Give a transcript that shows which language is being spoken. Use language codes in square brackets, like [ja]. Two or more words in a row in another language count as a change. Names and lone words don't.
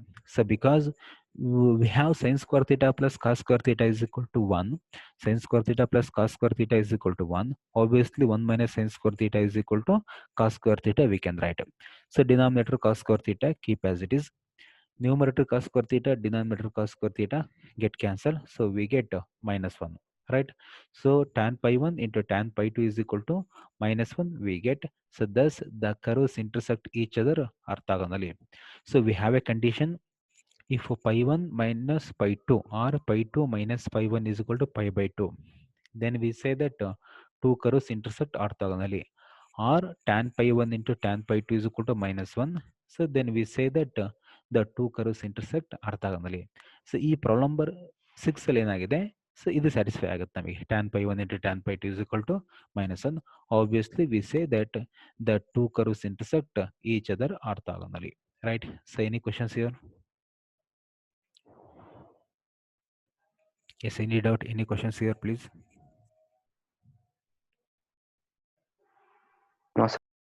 [en] So because we have sin square theta plus cos square theta is equal to 1, sin square theta plus cos square theta is equal to 1, obviously 1 minus sin square theta is equal to cos square theta, we can write. So denominator cos square theta keep as it is, numerator cos square theta, denominator cos square theta get cancelled, so we get -1, right? So tan pi 1 into tan pi 2 is equal to -1 we get. So thus the curves intersect each other orthogonally. So we have a condition, if pi 1 minus pi 2 or pi 2 minus pi 1 is equal to pi by 2, then we say that two curves intersect orthogonally. Or tan pi 1 into tan pi 2 is equal to -1, so then we say that the two curves intersect orthogonally. [kn] So ಈ [en] problem number [kn] 6 ಅಲ್ಲಿ ಏನಾಗಿದೆ, ಸೊ ಇದು ಸ್ಯಾಟಿಸ್ಫೈ ಆಗುತ್ತೆ ನಮಗೆ, [en] tan pi 1 into tan pi 2 is equal to -1. Obviously we say that the two curves intersect each other orthogonally, right? So any questions here? Yes, any doubt, any questions here, please? No, sir.